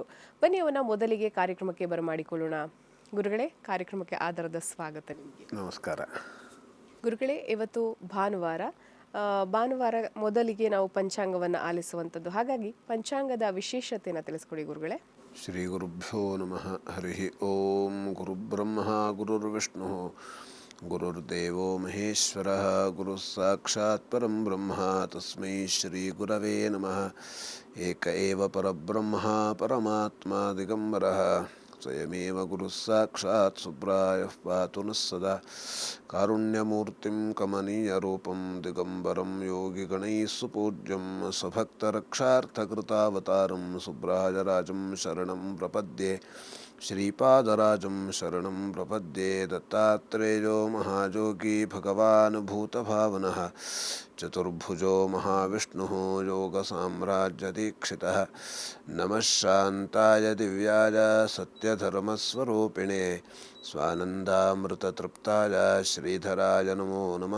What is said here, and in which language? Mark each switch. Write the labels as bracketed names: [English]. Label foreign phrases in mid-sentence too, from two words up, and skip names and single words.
[Kannada] ಬನ್ನಿ ಅವನ ಮೊದಲಿಗೆ ಕಾರ್ಯಕ್ರಮಕ್ಕೆ ಬರಮಾಡಿಕೊಳ್ಳೋಣ. ಗುರುಗಳೇ, ಕಾರ್ಯಕ್ರಮಕ್ಕೆ ಆಧಾರದ ಸ್ವಾಗತ ನಿಮಗೆ. ನಮಸ್ಕಾರ ಗುರುಗಳೇ. ಇವತ್ತು ಭಾನುವಾರ ಮೊದಲಿಗೆ ನಾವು ಪಂಚಾಂಗವನ್ನು ಆಲಿಸುವಂಥದ್ದು, ಹಾಗಾಗಿ ಪಂಚಾಂಗದ ವಿಶೇಷತೆಯನ್ನು ತಿಳಿಸ್ಕೊಡಿ ಗುರುಗಳೇ. [Sanskrit] ಶ್ರೀ ಗುರುಭ್ಯೋ ನಮಃ. ಹರಿ ಓಂ. ಗುರುಬ್ರಹ್ಮ ಗುರುರ್ವಿಷ್ಣು ಗುರುರ್ದೇವೋ ಮಹೇಶ್ವರ ಗುರು ಸಾಕ್ಷಾತ್ ಪರಂ ಬ್ರಹ್ಮ ತಸ್ಮೈ ಶ್ರೀ ಗುರವೇ ನಮಃ. ಏಕ ಏವ ಪರಬ್ರಹ್ಮ ಪರಮಾತ್ಮ ದಿಗಂಬರಃ ಸ್ವಯಮೇವ ಗುರು ಸಾಕ್ಷಾತ್ ಸುಬ್ರಾಯಃ ಪಾತು ನಃ ಸದಾ. ಕಾರುಣ್ಯಮೂರ್ತಿಂ ಕಮನೀಯರೂಪಂ ದಿಗಂಬರಂ ಯೋಗಿಗಣೈಃ ಸುಪೂಜ್ಯಂ ಸ್ವಭಕ್ತರಕ್ಷಾರ್ಥಕೃತಾವತಾರಂ ಸುಬ್ರಾಯರಾಜಂ ಶರಣಂ ಪ್ರಪದ್ಯೆ. ಶ್ರೀಪಾದರಾಜಂ ಶರಣಂ ಪ್ರಪದ್ಯೆ. ದತ್ತಾತ್ರೇಯೋ ಮಹಾಜೋಗಿ ಭಗವಾನ್ ಭೂತಭಾವನಃ ಚತುರ್ಭುಜೋ ಮಹಾವಿಷ್ಣುಃ ಯೋಗಸಾಮ್ರಾಜ್ಯದೀಕ್ಷಿತಃ. ನಮಃ ಶಾಂತಾಯ ದಿವ್ಯಾಯ ಸತ್ಯಧರ್ಮಸ್ವರೂಪಿಣೆ ಸ್ವಾನಂದಾಮೃತತೃಪ್ತಾಯ ಶ್ರೀಧರಾಯ ನಮೋ ನಮಃ.